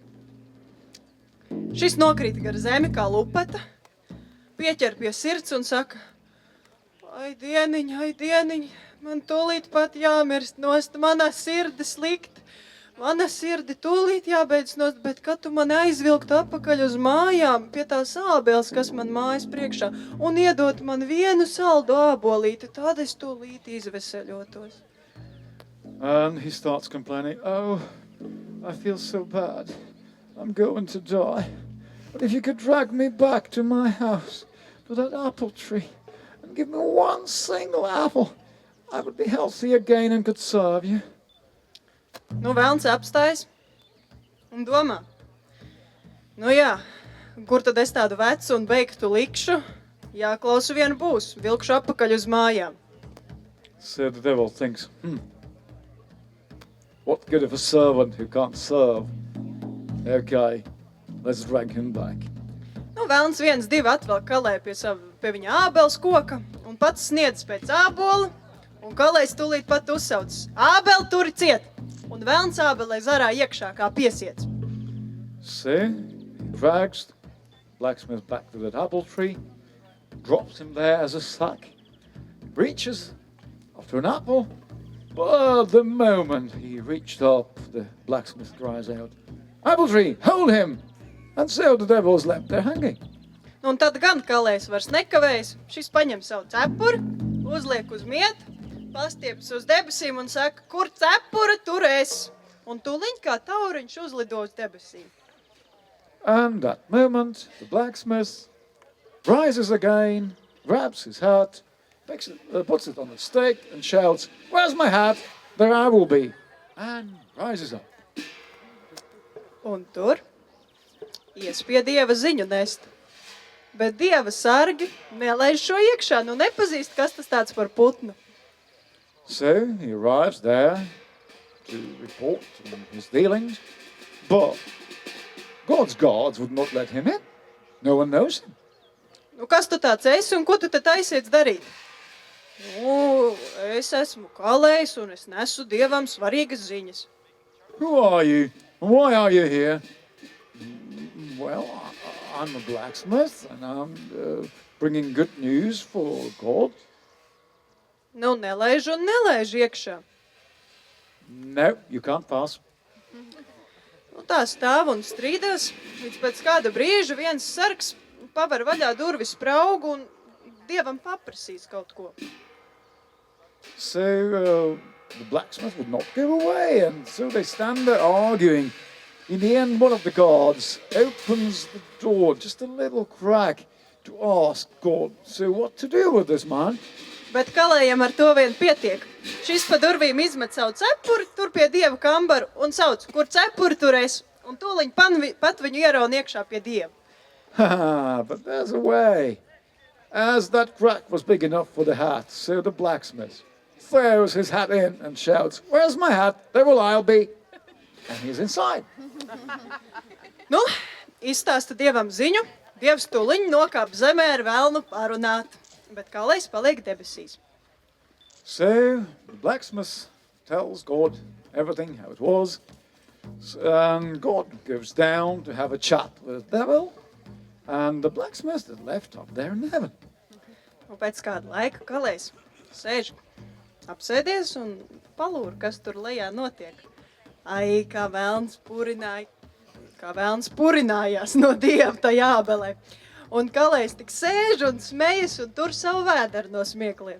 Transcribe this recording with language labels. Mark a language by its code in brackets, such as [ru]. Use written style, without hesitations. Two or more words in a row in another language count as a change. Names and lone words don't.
[lv] Šis nokrīt gar zemi kā lupata, pieķer pie sirds un saka, ai dieniņ, man tūlīt pat jāmirst nost, mana sirdi slikt, mana sirdi tūlīt jābeidz nost, bet kad tu mani aizvilkt apakaļ uz mājām pie tās ābeles, kas man mājas priekšā, un iedot man vienu saldu ābolīti, tad es tūlīt izveseļotos. [en] and he starts complaining, oh, I feel so bad. I'm going to die. But if you could drag me back to my house, to that apple tree, and give me one single apple, I would be healthy again and could serve you. [lv] Nu, velns apstājas un domā, nu jā, kur tad es tādu vecu un beigtu likšu, Jāklausa viena būs, vilkšu atpakaļ uz mājām. [en] So the devil thinks, what good of a servant who can't serve? Okay, let's drag him back. [lv] Nu, velns 1-2 atvelk Kalēju pie viņa ābeles koka un pats sniedz pēc ābola, un Kalējs tūlīt pat uzsauc: Ābeli turi ciet! Un velns ābelē zarā iekšā kā piesiets. [en] So he drags the blacksmith back to that apple tree, drops him there as a sack, reaches after an apple, but the moment he reached up, the blacksmith cries out, "Apple tree, hold him!" And so the devil's left there hanging. [lv] Un tad gan Kalējs vairs nekavējas, šis paņem savu cepuri, uzliek uz mietu, pastiepas uz debesīm un saka: Kur cepura, tur es! Un tūliņ kā tauriņš uzlido uz debesīm. [en] And that moment, the blacksmith rises again, grabs his hat, puts it on the stake and shouts, "Where's my hat? There I will be," and rises up. [lv] Un tur ies pie Dieva ziņu nest. Bet Dieva sargi nelaiž šo iekšā, nu nepazīst, kas tas tāds par putnu. [en] So he arrives there to report on his dealings, but God's guards would not let him in. No one knows him. [lv] Nu, kas tu tāds esi un ko tu te taisies darīt? Nu, es esmu Kalējs un es nesu Dievam svarīgas ziņas. [en] Who are you? Why are you here? Well, I'm a blacksmith and I'm bringing good news for God. [lv] Nu, nelaiž un nelaiž iekšā. [en] No, you can't pass. [lv] Nu, tā stāv un strīdās, līdz pēc kāda brīža viens sargs paver vaļā durvis spraugu un Dievam paprasīs kaut ko. [en] So the blacksmith would not go away, and so they stand there arguing. In the end, one of the guards opens the door, just a little crack, to ask God, so what to do with this man? [lv] Bet Kalējam ar to vien pietiek. Šis pa durvīm izmet savu cepuri tur pie Dieva kambaru un sauc: Kur cepuri, tur es? Un tūliņ pat viņu ierauna iekšā pie Dieva. [en] But there's a way. As that crack was big enough for the hat, so the blacksmith throws his hat in and shouts, "Where's my hat? There will I'll be." And he's inside. [lv] Nu, izstāsta Dievam ziņu. Dievs tūliņ nokāp zemē ar velnu parunāt. Bet Kalējs paliek debesīs. [en] So the blacksmith tells God everything, how it was. And God goes down to have a chat with the devil. And the blacksmith is left up there in heaven. [lv] Un pēc kāda laika Kalējs sēž apsēdies un palūr, kas tur lejā notiek. Ai, kā velns purinājās no Dieva tajā ābelē. Un Kalējs tik sēž un smejas un tur savu vēderu no smiekliem.